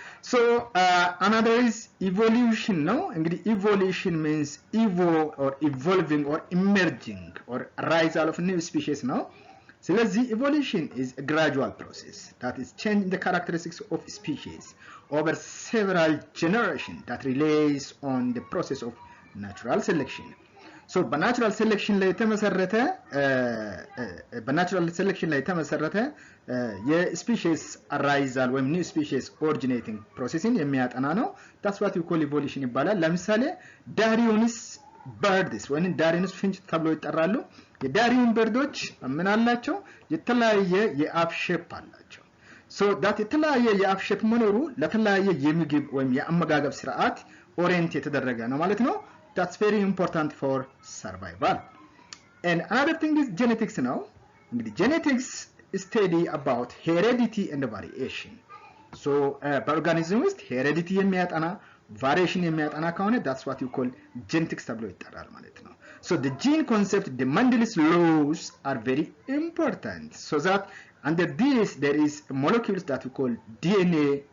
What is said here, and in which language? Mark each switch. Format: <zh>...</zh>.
<en>So another is evolution no</en> <am>እንግዲህ</am> <en>evolution means or evolving or emerging or arisal of new species no</en> <am>ስለዚህ</am> <en>evolution is a gradual process that is changing the characteristics of species over several generations that relies on the process of natural selection.</en> <am>So በናቹራል ሴሌክሽን ላይ የተመሰረተ የስፒሺስ አራይዛል ወይም ኒው ስፒሺስ ኦሪጂኔቲንግ ፕሮሰሲንግ የሚያጠና ነው</am> <en>that's what we call evolution</en> <am>ይባላል ለምሳሌ ዳሪዮንስ በርድስ ወይም ዳሪዮንስ ፍንጭ ተብሎ ይጠራሉ የዳሪዮን በርዶች ምን አላቸው የተለያየ የአፍ ሼፕ አላቸው</am> <en>so that</en> <am>የተለያየ የአፍ ሼፕ መኖሩ ለተለያየ የምግብ ወይም የአመጋገብ ስርዓት ኦሪየንት የተደረገ ነው ማለት ነው</am> <en>that's very important for survival. And another thing is genetics now. Genetics study about heredity and variation. So organism is heredity</en> <am>የሚያጠና</am> <en>variation</en> <am>የሚያጠና ከሆነ</am> <en>that's what you call genetics</en> <am>ተብሎ ይጠራል ማለት ነው.</am> <en>So the gene concept, the Mendele's laws are very important so that under this there is molecules that we call DNA,</en>